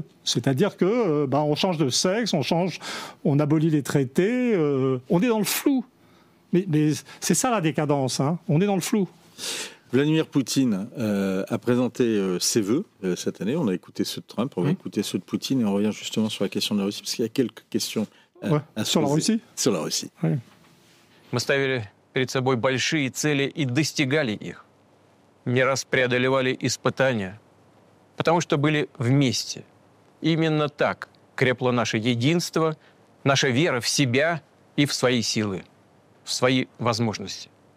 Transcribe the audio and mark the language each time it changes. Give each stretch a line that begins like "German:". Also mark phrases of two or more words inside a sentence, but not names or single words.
French: C'est-à-dire que on change de sexe, on abolit les traités, on est dans le flou. Mais c'est ça la décadence, hein. On est dans le flou. Vladimir Poutine a présenté ses vœux cette année. On a écouté ceux de Trump, on va écouter ceux de Poutine et on revient justement sur la question de la Russie, parce qu'il y a quelques questions sur la Russie. Sur la Russie. Ouais.
Russian: Мы ставили перед собой большие цели и достигали их. Не раз преодолевали испытания, потому что были вместе. Именно так крепло наше единство, наша вера в себя и в свои силы, в свои возможности.